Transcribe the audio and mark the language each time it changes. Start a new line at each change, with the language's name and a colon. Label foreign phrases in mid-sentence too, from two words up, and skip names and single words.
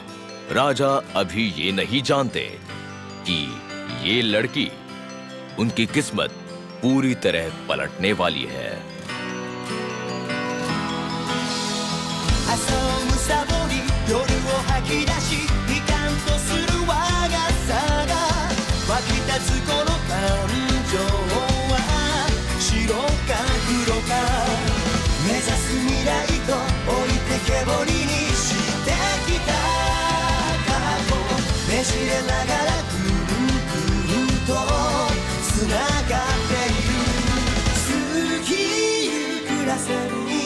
Hindi: राजा अभी ये नहीं जानते कि ये लड़की उनकी किस्मत पूरी तरह पलटने वाली है।
Japanese: 朝をむさぼり夜を吐き出し悲観とする我がさが湧き立つこの感情は白か黒か目指す未来と置いてけぼりにしてきた過去ねじれながらぐるぐるとつながっている過ぎゆくらせる